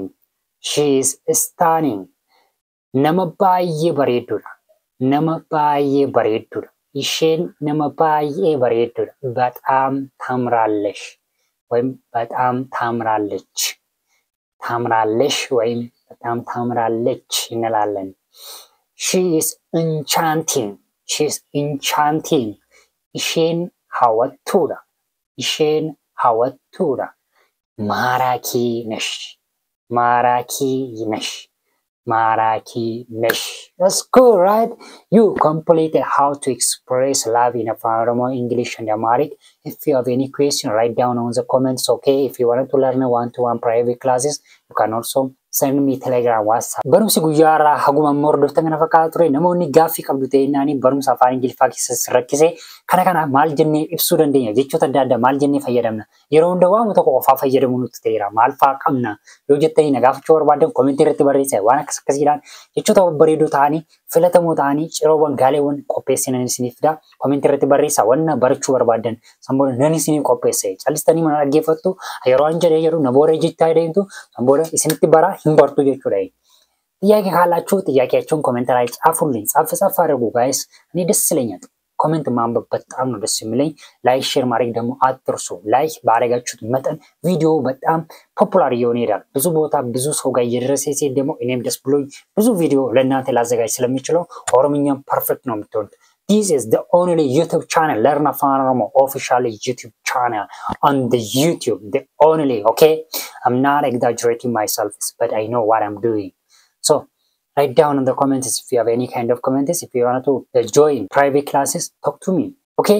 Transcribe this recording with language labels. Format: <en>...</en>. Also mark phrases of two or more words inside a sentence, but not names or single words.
<en>She is stunning.</en> <om>nama baay'ee bareedduudha. Nama baay'ee bareedduudha. isheen nama baay'ee bareedduudha.</om> <am>በጣም ታምራለሽ ወይም በጣም ታምራለች. ታምራለሽ ወይም በጣም ታምራለች እንላለን.</am> <en>She is enchanting. She is enchanting.</en> <om>isheen hawwattuudha. Isheen hawwattuudha.</om> <am>ማራኪ ነሽ. ማራኪ ነሽ. ማራኪ ነሽ.</am> <en>That's cool, right? You completed how to express love in Afaan Oromo, English and Amharic. If you have any question, write down on the comments, okay? If you want to learn one-to-one private classes, you can also send me Telegram, WhatsApp.</en> <om>Barumsi guyyaa irraa haguma mordoftan kana fakkaata ture. Namoonni gaaffii qabdu ta'innaani barumsa afaan Ingiliffaa keessatti rakkise kana maal jennee ibsuu dandeenya? Jechoota adda addaa maal jennee fayyadamna? Yeroo hunda waan tokko qofaa fayyadamu nutti ta'eera. Maal fa'aa qabna? Yoo jettanii na gaafachuu barbaadan komentii irratti barreessaa. Waan akkasiidhaan jechoota babbareedoo ta'anii filatamoo ta'anii ciroowwan gaaleewwan qopheessinan isiniif fida. Komentii irratti barreessaa. Wanna barachuu barbaadan samboora nan isiniif qopheesse. Callistanii mana dhaggeeffattu yeroo an jedhu na boora jechaa deemtu samboora isinitti bara hin bartu jechuudha.</om> <am>ጥያቄ ካላችሁ ጥያቄያችሁን ኮሜንት ላይ ጻፉልኝ. ጻፍ አድርጉ ጋይስ። እኔ ደስ ይለኛል። ኮሜንት ማንበብ በጣም ነው ደስ የሚለኝ። ላይክ ሼር ማድረግ ደግሞ አትርሱ። ላይክ ባደረጋችሁት መጠን ቪዲዮ በጣም ፖፑላር እየሆነ ይሄዳል። ብዙ ቦታ ብዙ ሰው ጋር እየደረሰ ሲሄድ ደግሞ እኔም ደስ ብሎኝ ብዙ ቪዲዮ ለእናንተ ላዘጋጅ ስለሚችለው ኦሮምኛም ፐርፌክት ነው የምትሆኑት።</am> <en>This is the only YouTube channel, Learn Afaan Oromo official YouTube channel on the YouTube. The only, okay? I'm not exaggerating myself, but I know what I'm doing. So, write down in the comments if you have any kind of comments. If you want to join private classes, talk to me.</en>